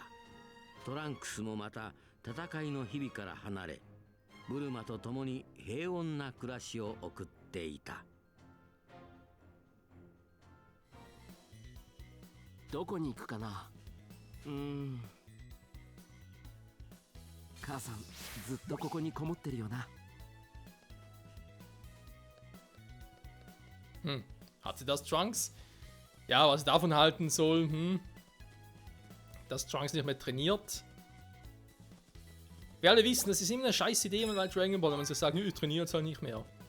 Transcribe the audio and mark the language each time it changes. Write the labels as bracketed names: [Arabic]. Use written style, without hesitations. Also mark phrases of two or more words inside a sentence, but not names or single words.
[Japanese] トランクスもまた戦いの日々から離れ、ブルマと共に平穏な暮らしを送っていた。どこに行くかな。母さんずっとここにこもってるよな。 [German] Hat sie das, Trunks? Ja, was ich davon halten soll, dass Trunks nicht mehr trainiert. Wir alle wissen, das ist immer eine scheiß Idee bei Dragon Ball, wenn man so sagt, ich trainiere jetzt halt nicht mehr.